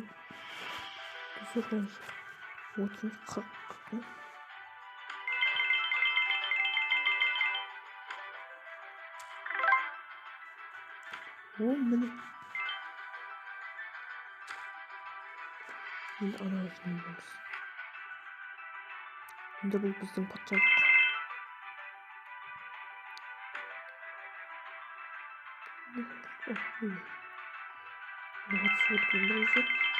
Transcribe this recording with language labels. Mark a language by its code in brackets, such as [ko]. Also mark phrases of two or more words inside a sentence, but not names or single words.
[ru] Слушай, вот как. [kk] Міне енді ана жинаймыз. Енді бұл біздің патшалық. [ru] Вот сверху лезет.